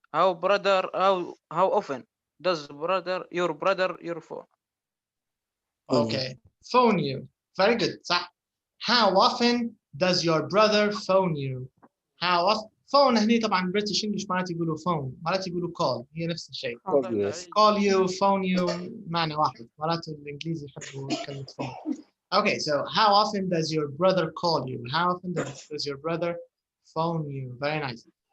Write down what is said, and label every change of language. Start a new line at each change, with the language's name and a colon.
English: How often does your brother your phone? Okay, phone you. Very good. صح. How often does your brother phone you? How often?
Arabic: phone هني طبعا British English مرات يقولوا phone مرات يقولوا call. هي نفس الشيء. call you, phone you معنى واحد. مرات الإنجليزي يحبوا كلمة phone.
English: Okay, so how often does your brother call you? How often does your brother phone you? Very nice.